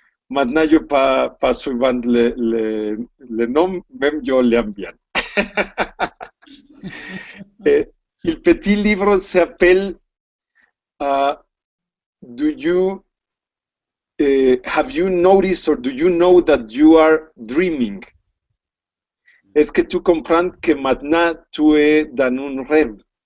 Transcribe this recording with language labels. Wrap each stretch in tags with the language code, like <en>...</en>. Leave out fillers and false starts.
<fr>Maintenant, je pas souvent le nom, même je l'aime bien. Le petit livre s'appelle uh,</fr> <en>Do you have you noticed or do you know that you are dreaming?</en> <fr>Est-ce que tu comprends que maintenant tu es dans un rêve?</fr>